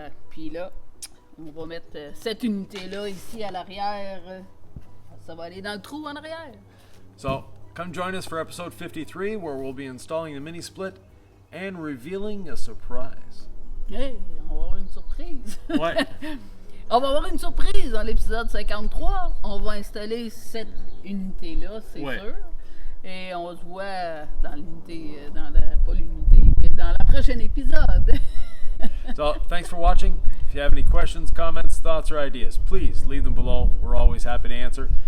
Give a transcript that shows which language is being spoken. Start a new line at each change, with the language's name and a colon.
French: Puis là, on va mettre cette unité-là ici à l'arrière. Ça va aller dans le trou en arrière.
English: So, come join us for episode 53, where we'll be installing the mini split and revealing a surprise.
French: Hey, on va avoir une surprise. Ouais. On va avoir une surprise dans l'épisode 53. On va installer cette unité-là, c'est sûr. Et on se voit dans l'unité, pas l'unité, mais dans la prochaine épisode.
English: So, thanks for watching. If you have any questions, comments, thoughts, or ideas, please leave them below. We're always happy to answer.